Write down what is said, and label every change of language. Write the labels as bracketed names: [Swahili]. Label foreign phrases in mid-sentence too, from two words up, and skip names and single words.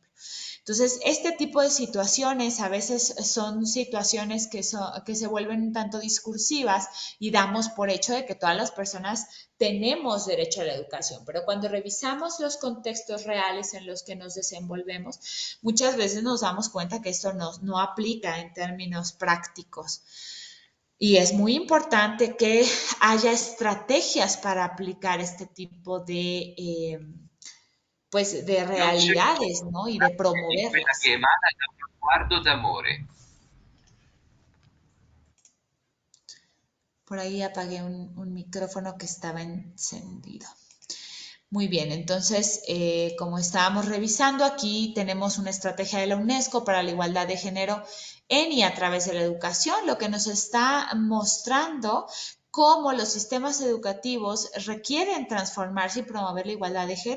[Spanish] Entonces, este tipo de situaciones a veces son situaciones que se vuelven un tanto discursivas y damos por hecho de que todas las personas tenemos derecho a la educación, pero cuando revisamos los contextos reales en los que nos desenvolvemos, muchas veces nos damos cuenta que esto no aplica en términos prácticos. Y es muy importante que haya estrategias para aplicar este tipo pues de [Italian] Non c'è [Spanish] realidades, ¿no? Y de [Italian] di quella che [Spanish] promoverlas. [Italian] emana da uno sguardo d'amore. [Spanish] Por ahí apagué un micrófono que estaba encendido. Muy bien, entonces, como estábamos revisando, aquí tenemos una estrategia de la UNESCO para la igualdad de género en y a través de la educación, lo que nos está mostrando cómo los sistemas educativos requieren transformarse y promover la igualdad de género.